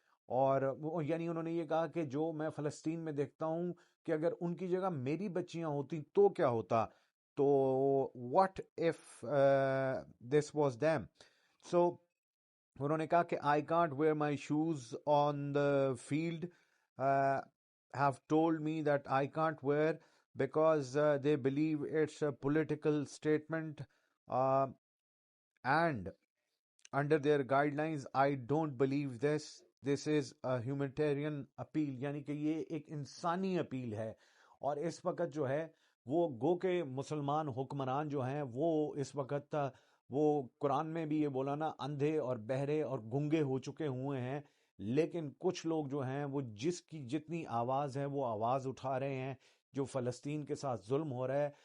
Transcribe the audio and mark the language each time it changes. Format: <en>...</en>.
<ur>اور یعنی انہوں نے یہ کہا کہ جو میں فلسطین میں دیکھتا ہوں کہ اگر ان کی جگہ میری بچیاں ہوتی تو کیا ہوتا، تو</ur> <en>what if this was them. So</en> <ur>انہوں نے کہا کہ</ur> <en>I can't wear my shoes on the field, have told me that I can't wear because they believe it's a political statement, and under their guidelines I don't believe this is a humanitarian appeal.</en> <ur>یعنی کہ یہ ایک انسانی appeal ہے. اور اس وقت جو ہے وہ گو کہ مسلمان حکمران جو ہیں وہ اس وقت وہ قرآن میں بھی یہ بولا نا، اندھے اور بہرے اور گنگے ہو چکے ہوئے ہیں، لیکن کچھ لوگ جو ہیں وہ جس کی جتنی آواز ہے وہ آواز اٹھا رہے ہیں جو فلسطین کے ساتھ ظلم ہو رہا ہے.</ur>